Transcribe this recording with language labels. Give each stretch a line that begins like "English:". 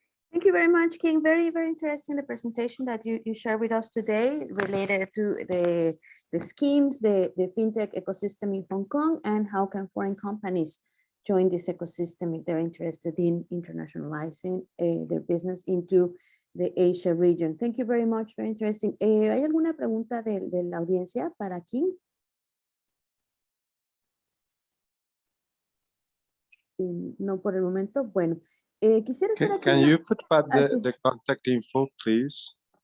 English: Thank you very much, King. Very, very interesting, the presentation that you shared with us today related to the schemes, the fintech ecosystem in Hong Kong, and how can foreign companies join this ecosystem if they're interested in internationalizing their business into the Asia region. Thank you very much, very interesting.
Spanish: ¿Hay alguna pregunta de la audiencia para King? No por el momento. Bueno, quisiera hacer aquí
English: Can you put back
Spanish: sí.
English: the contact info, please?